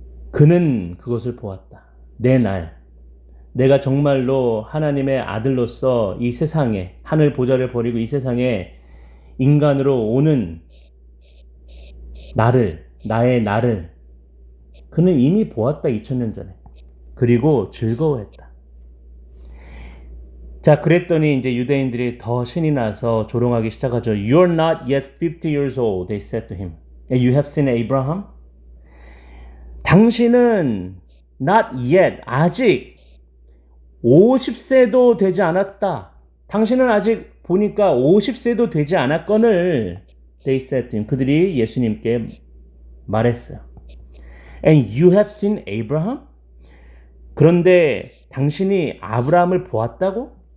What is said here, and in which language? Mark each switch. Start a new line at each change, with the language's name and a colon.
Korean: 그는 그것을 보았다. 내 날, 내가 정말로 하나님의 아들로서 이 세상에, 하늘 보좌를 버리고 이 세상에 인간으로 오는 나의 나를 그는 이미 보았다, 2000년 전에. 그리고 즐거워했다. 자, 그랬더니 이제 유대인들이 더 신이 나서 조롱하기 시작하죠.
English: You're not yet 50 years old, they said to him. And you have seen Abraham?
Korean: 당신은
English: not yet,
Korean: 아직 50세도 되지 않았다. 당신은 아직 보니까 50세도 되지 않았거늘.
English: They said to him.
Korean: 그들이 예수님께 말했어요.
English: And you have seen Abraham?
Korean: 그런데 당신이 아브라함을 보았다고?